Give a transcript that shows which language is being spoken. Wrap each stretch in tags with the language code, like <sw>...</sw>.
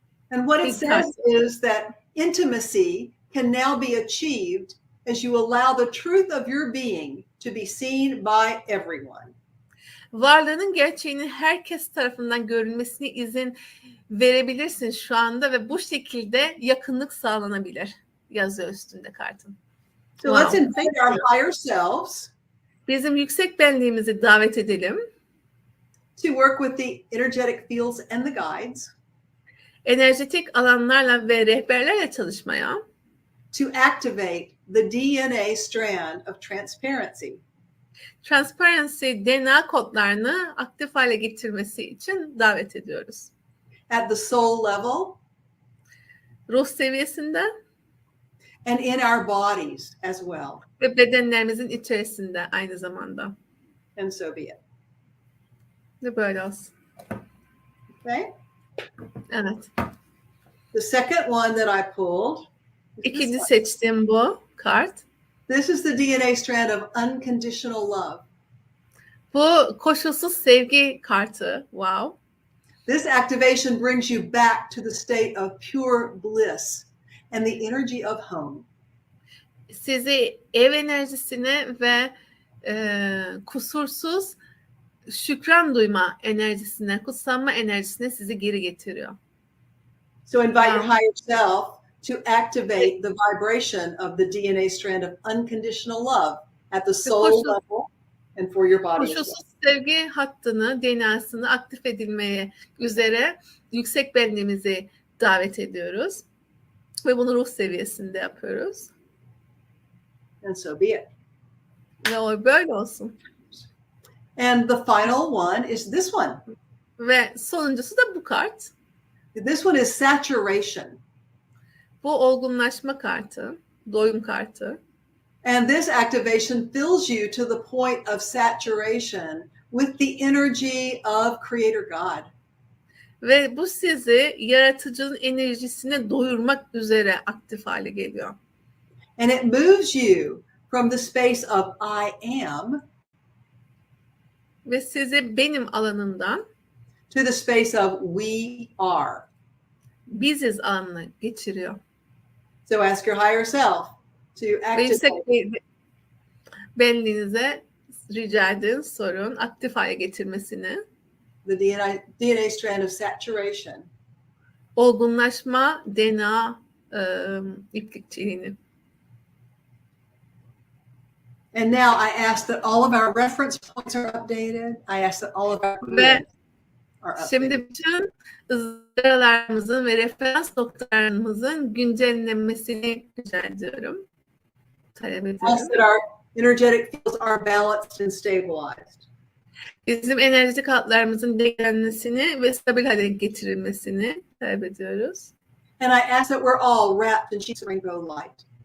<en>And what it says is that intimacy can now be achieved as you allow the truth of your being to be seen by everyone.</en> <tr>Varlığının gerçeğinin herkes tarafından görülmesine izin verebilirsin şu anda ve bu şekilde yakınlık sağlanabilir. Yazıyor üstünde kartın.</tr> <en>So let's invite our higher selves.</en> <tr>Bizim yüksek benliğimizi davet edelim.</tr> <en>To work with the energetic fields and the guides.</en> <tr>Enerjetik alanlarla ve rehberlerle çalışmaya.</tr> <en>To activate the DNA strand of transparency.</en> <tr>Transparency DNA kodlarını aktif hale getirmesi için davet ediyoruz.</tr> <en>At the soul level.</en> <tr>Ruh seviyesinde.</tr> <en>And in our bodies as well.</en> <tr>Ve bedenlerimizin içerisinde aynı zamanda.</tr> <en>And so be it.</en> <tr>Ve böyle olsun.</tr> <en>Okay.</en> <tr>Evet.</tr> <en>The second one that I pulled.</en> <tr>İkinci seçtiğim bu kart.</tr> <en>This is the DNA strand of unconditional love.</en> <tr>Bu koşulsuz sevgi kartı.</tr> <en>Wow. This activation brings you back to the state of pure bliss and the energy of home.</en> <tr>Sizi ev enerjisine ve kusursuz şükran duyma enerjisine, kutsanma enerjisine sizi geri getiriyor.</tr> <en>So invite your higher self to activate the vibration of the DNA strand of unconditional love at the soul level and for your body.</en> <tr>Koşulsuz sevgi hattını, DNA'sını aktif edilmeye üzere yüksek benliğimizi davet ediyoruz. Ve bunu ruh seviyesinde yapıyoruz.</tr> <en>And so be it.</en> <tr>Ve o böyle olsun.</tr> <en>And the final one is this one.</en> <tr>Ve sonuncusu da bu kart.</tr> <en>This one is saturation.</en> <tr>Bu olgunlaşma kartı, doyum kartı.</tr> <en>And this activation fills you to the point of saturation with the energy of Creator God.</en> <tr>Ve bu sizi yaratıcının enerjisine doyurmak üzere aktif hale geliyor.</tr> <en>And it moves you from the space of I am</en> <tr>ve sizi benim alanımdan</tr> <en>to the space of we are.</en> <tr>Biziz alanına geçiriyor.</tr> <en>So ask your higher self to activate.</en> <tr>Benliğinize rica edin, sorun, aktif hale getirmesini.</tr> <en>The DNA strand of saturation.</en> <tr>Olgunlaşma DNA iplikçiliğini.</tr> <en>And now I ask that all of our reference points are updated. I ask that all of our</en> <tr>ve</tr> <en>are updated.</en> <tr>Şimdi bütün ızgaralarımızın ve referans noktalarımızın güncellenmesini rica ediyorum. Talep ediyorum.</tr> <en>Ask that our energetic fields are balanced and stabilized.</en> <tr>Bizim enerjik hatlarımızın dengelenmesini ve stabil hale getirilmesini talep ediyoruz.</tr> <en>And I ask that we're all wrapped in sheets of rainbow light.</en>